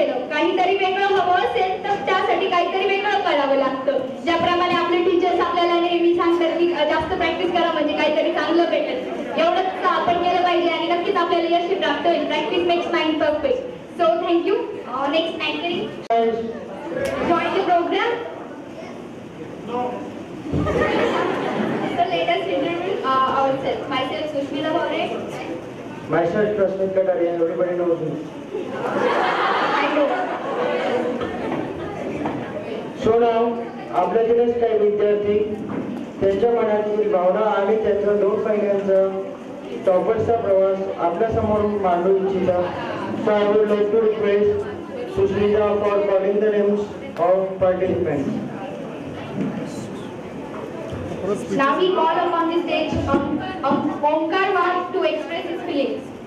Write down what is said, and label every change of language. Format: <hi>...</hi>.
<mr>काहीतरी वेगळं हवं असेल तर त्यासाठी काहीतरी वेगळं करावं लागतं. ज्याप्रमाणे आपले टीचर्स आपल्याला नेहमी सांगतात की जास्त प्रॅक्टिस करा म्हणजे काहीतरी चांगलं भेटेल, एवढंच आपण केलं पाहिजे आणि नक्कीच आपल्याला यश प्राप्त होईल.</mr> <en>Practice makes mind perfect. So thank you. Next anchoring join the programme. So let us introduce ourselves. Myself Sushmita Bhavre. Myself Prasmit Kataria. Everybody knows me. So now,</en> <mr>आपल्याकडेच काही विद्यार्थी त्यांच्या मनातील भावना आणि त्यांचा 2 महिन्यांचा टॉपर्सचा प्रवास आपल्या समोर मांडू इच्छितात.</mr> <en>So I would like to request Sushmita for calling the names of participants. Now we call upon the stage Omkar Wagh to express his feelings.</en>